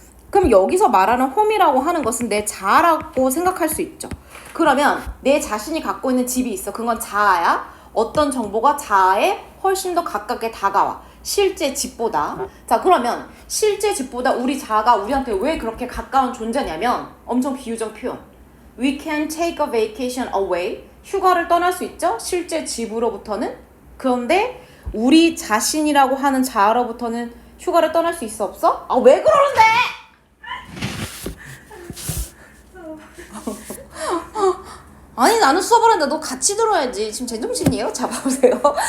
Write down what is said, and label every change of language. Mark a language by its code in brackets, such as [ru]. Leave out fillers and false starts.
[ko] 그럼 여기서 말하는 홈이라고 하는 것은 내 자아라고 생각할 수 있죠. 그러면 내 자신이 갖고 있는 집이 있어. 그건 자아야. 어떤 정보가 자아에 훨씬 더 가깝게 다가와. 실제 집보다. 자, 그러면 실제 집보다 우리 자아가 우리한테 왜 그렇게 가까운 존재냐면 엄청 비유적 표현. [en] We can take a vacation away. [ko] 휴가를 떠날 수 있죠? 실제 집으로부터는. 그런데 우리 자신이라고 하는 자아로부터는 휴가를 떠날 수 있어 없어? 아, 왜 그러는데? 아니, 나는 수업을 하는데 너 같이 들어야지. 지금 제정신이에요? 잡아보세요.